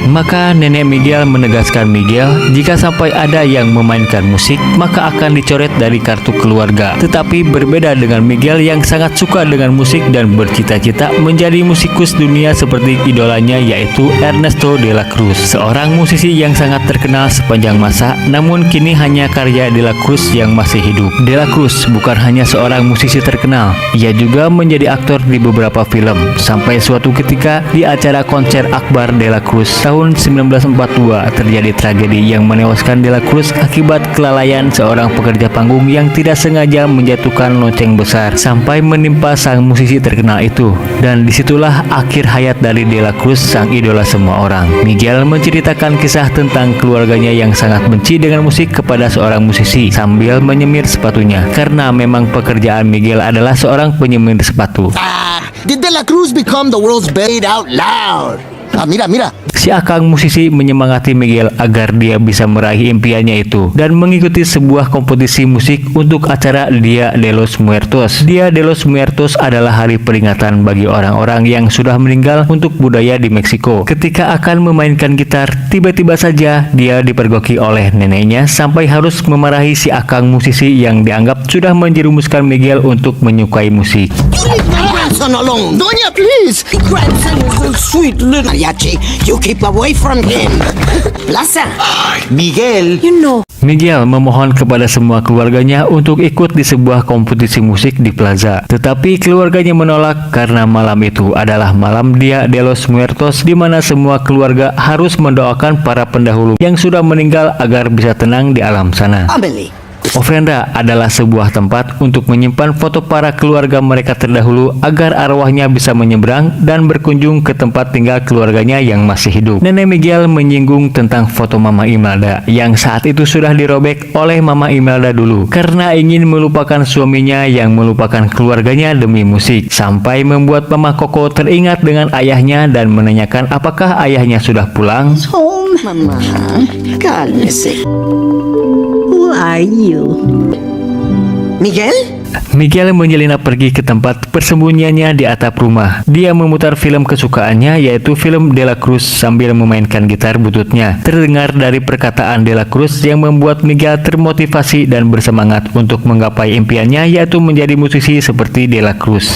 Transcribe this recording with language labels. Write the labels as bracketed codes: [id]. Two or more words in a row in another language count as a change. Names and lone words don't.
[id] Maka nenek Miguel menegaskan Miguel, jika sampai ada yang memainkan musik, maka akan dicoret dari kartu keluarga. Tetapi berbeda dengan Miguel yang sangat suka dengan musik dan bercita-cita menjadi musikus dunia seperti idolanya, yaitu Ernesto de la Cruz, seorang musisi yang sangat terkenal sepanjang masa. Namun kini hanya karya de la Cruz yang masih hidup. De la Cruz bukan hanya seorang musisi terkenal, ia juga menjadi aktor di beberapa film. Sampai suatu ketika di acara konser Akbar de la Cruz tahun 1942 terjadi tragedi yang menewaskan de la Cruz akibat kelalaian seorang pekerja panggung yang tidak sengaja menjatuhkan lonceng besar sampai menimpa sang musisi terkenal itu. Dan disitulah akhir hayat dari de la Cruz, sang idola semua orang. Miguel menceritakan kisah tentang keluarganya yang sangat benci dengan musik kepada seorang musisi sambil menyemir sepatunya, karena memang pekerjaan Miguel adalah seorang penyemir sepatu. [en] Did De La Cruz become the world's best out loud? Mira. [id] Si akang musisi menyemangati Miguel agar dia bisa meraih impiannya itu dan mengikuti sebuah kompetisi musik untuk acara Dia de los Muertos. Dia de los Muertos adalah hari peringatan bagi orang-orang yang sudah meninggal untuk budaya di Meksiko. Ketika akan memainkan gitar, tiba-tiba saja dia dipergoki oleh neneknya sampai harus memarahi si akang musisi yang dianggap sudah menjerumuskan Miguel untuk menyukai musik. [en] Leave my grandson alone. Doña, please. The grandson is a sweet little mariachi. You keep away from him. Plaza. Miguel. You know. [id] Miguel memohon kepada semua keluarganya untuk ikut di sebuah kompetisi musik di plaza. Tetapi keluarganya menolak karena malam itu adalah malam Dia de los Muertos, di mana semua keluarga harus mendoakan para pendahulu yang sudah meninggal agar bisa tenang di alam sana. Amelie. Ofrenda adalah sebuah tempat untuk menyimpan foto para keluarga mereka terdahulu agar arwahnya bisa menyeberang dan berkunjung ke tempat tinggal keluarganya yang masih hidup. Nenek Miguel menyinggung tentang foto Mama Imelda yang saat itu sudah dirobek oleh Mama Imelda dulu karena ingin melupakan suaminya yang melupakan keluarganya demi musik, sampai membuat Mama Coco teringat dengan ayahnya dan menanyakan apakah ayahnya sudah pulang. [es] Mama, cálmese. [en] Who are you? Miguel? [id] Miguel menyelinap pergi ke tempat persembunyiannya di atap rumah. Dia memutar film kesukaannya, yaitu film De La Cruz, sambil memainkan gitar bututnya. Terdengar dari perkataan De La Cruz yang membuat Miguel termotivasi dan bersemangat untuk menggapai impiannya, yaitu menjadi musisi seperti De La Cruz.